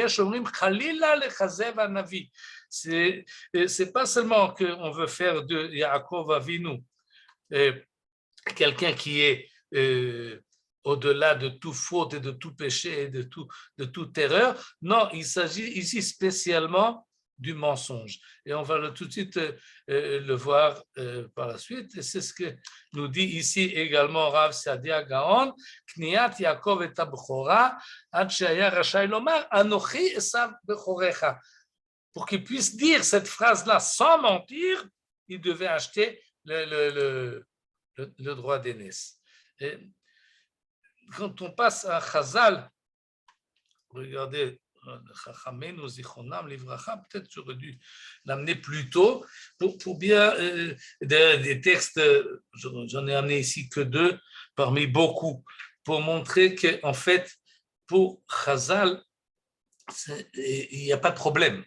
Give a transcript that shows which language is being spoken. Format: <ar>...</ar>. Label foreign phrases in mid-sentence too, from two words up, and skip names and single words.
<fr>C'est pas seulement qu'on veut faire de Yaakov Avinu quelqu'un qui est au-delà de toute faute et de tout péché et de toute erreur. Non, il s'agit ici spécialement du mensonge. Et on va tout de suite le voir par la suite. Et c'est ce que nous dit ici également Rav Saadia Gaon,</fr> <he>קניית יעקב את הבכורה, עד שיהא רשאי לומר, אנכי עשו בכורך.</he> <fr>Pour qu'il puisse dire cette phrase-là sans mentir, il devait acheter le droit d'aînesse. Quand on passe à Chazal, regardez, peut-être j'aurais dû l'amener plus tôt pour bien des textes, j'en ai amené ici que 2 parmi beaucoup, pour montrer qu'en fait, pour Chazal, il n'y a pas de problème.</fr>